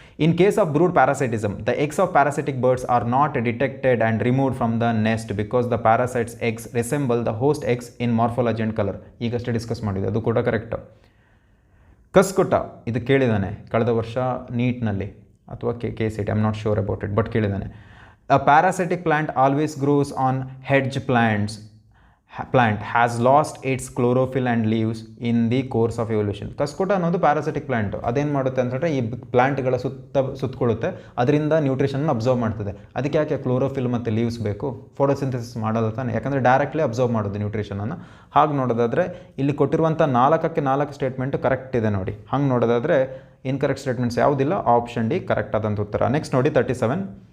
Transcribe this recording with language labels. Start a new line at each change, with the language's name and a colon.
English: In case of brood parasitism, the eggs of parasitic birds are not detected and removed from the nest because the parasites eggs resemble the host eggs in morphology and colour.
Kannada: ಈಗಷ್ಟೇ discuss ಮಾಡಿದೆ, ಅದು ಕೂಡ correct. ಕಸ್ಕುಟ ಇದು ಕೇಳಿದ್ದಾನೆ ಕಳೆದ ವರ್ಷ ನೀಟ್ನಲ್ಲಿ ಅಥವಾ KCET, I am not sure about it, but ಕೇಳಿದ್ದಾನೆ.
English: A parasitic plant always grows on hedge plants. Plant has lost its chlorophyll and leaves in the course of evolution.
Kannada: ಕಸ್ಕೋಟ ಅನ್ನೋದು parasitic plant. ಅದೇನು ಮಾಡುತ್ತೆ ಅಂತಂದರೆ ಈ ಪ್ಲಾಂಟ್ಗಳ ಸುತ್ತಕೊಳ್ಳುತ್ತೆ, ಅದರಿಂದ ನ್ಯೂಟ್ರಿಷನ್ ಅಬ್ಸರ್ವ್ ಮಾಡ್ತದೆ. ಅದಕ್ಕೆ ಯಾಕೆ chlorophyll ಮತ್ತು ಲೀವ್ಸ್ ಬೇಕು? ಫೋಟೋಸಿಂಥಸಿಸ್ ಮಾಡಲ್ಲ ತಾನೆ, ಯಾಕಂದರೆ ಡೈರೆಕ್ಟ್ಲಿ ಅಬ್ಸರ್ವ್ ಮಾಡೋದು ನ್ಯೂಟ್ರಿಷನನ್ನು. ಹಾಗೆ ನೋಡೋದಾದರೆ ಇಲ್ಲಿ ಕೊಟ್ಟಿರುವಂಥ 4 ಸ್ಟೇಟ್ಮೆಂಟು ಕರೆಕ್ಟ್ ಇದೆ ನೋಡಿ. ಹಂಗೆ ನೋಡೋದಾದರೆ ಇನ್ಕರೆಕ್ಟ್ ಸ್ಟೇಟ್ಮೆಂಟ್ಸ್ ಯಾವುದಿಲ್ಲ, ಆಪ್ಷನ್ ಡಿ ಕರೆಕ್ಟ್ ಆದಂಥ ಉತ್ತರ. ನೆಕ್ಸ್ಟ್ ನೋಡಿ 37.